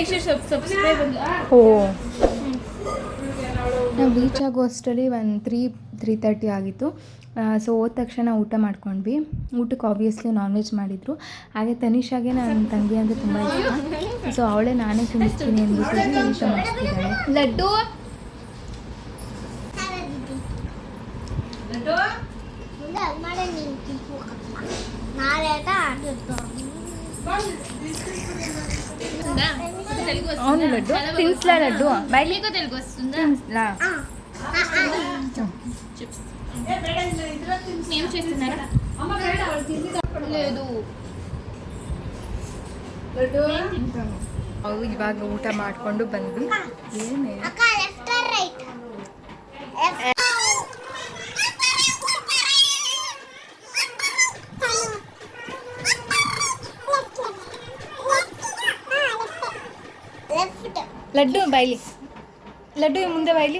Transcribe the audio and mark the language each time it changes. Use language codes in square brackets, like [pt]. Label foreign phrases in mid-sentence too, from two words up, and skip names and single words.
[kn] ಓ ನಾವು ರೀಚ್ ಆಗೋ ಅಷ್ಟರಲ್ಲಿ ಒಂದು 3:30 ಆಗಿತ್ತು. ಸೊ ಹೋದ ತಕ್ಷಣ ಊಟ ಮಾಡ್ಕೊಂಡ್ವಿ. ಊಟಕ್ಕೆ ಆಬ್ವಿಯಸ್ಲಿ [en] non veg [kn] ಮಾಡಿದರು. ಹಾಗೆ ತನಿಷಾಗೆ ನನ್ನ ತಂಗಿ ಅಂದರೆ ತುಂಬ ಇಷ್ಟ. ಸೊ ಅವಳೇ ನಾನೇ ತಿನ್ನಿಸ್ತೀನಿ ಅಂದ್ಬಿಟ್ಟು ಊಟ ಮಾಡಿಸ್ತಿದ್ದಾಳೆ. ಲಡ್ಡು [te] అవును లడ్డు తిన్స్లా లడ్డు బయటకు తెలుగు వస్తుందా? తిన్స్లా ఏం చేస్తున్నారా? లేదు [kn] ಅವು ಇವಾಗ ಊಟ ಮಾಡಿಕೊಂಡು ಬಂದ್ವಿ. ಏನೇ ಲಡ್ಡು ಬಾಯ್ಲಿ, ಲಡ್ಡು ಮುಂದೆ ಬಾಯ್ಲಿ.